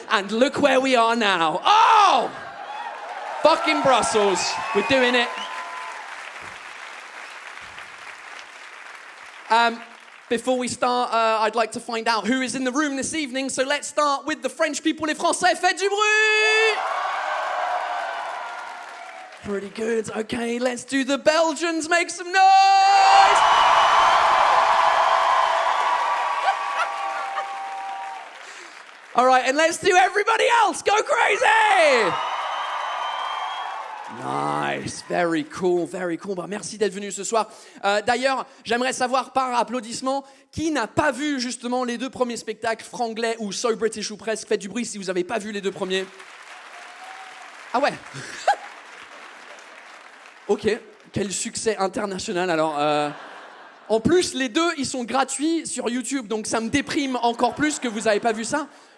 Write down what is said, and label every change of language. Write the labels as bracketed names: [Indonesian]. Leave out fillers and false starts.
[English] And look where we are now. Oh! Fucking Brussels. We're doing it. Before we start, I'd like to find out who is in the room this evening. So let's start with the French people. [French] Les Français, faites du bruit! [English] Pretty good. Okay, let's do the Belgians. Make some noise! All right, and let's do everybody else. Go crazy! Nice, very cool, very cool. [French] Bah, merci d'être venu ce soir. D'ailleurs, j'aimerais savoir par applaudissement qui n'a pas vu justement les deux premiers spectacles, Franglais ou So British ou Presque. Faites du bruit si vous n'avez pas vu les deux premiers. Ah ouais. Ok, quel succès international. Alors, en plus, les deux, ils sont gratuits sur YouTube, donc ça me déprime encore plus que vous n'avez pas vu ça.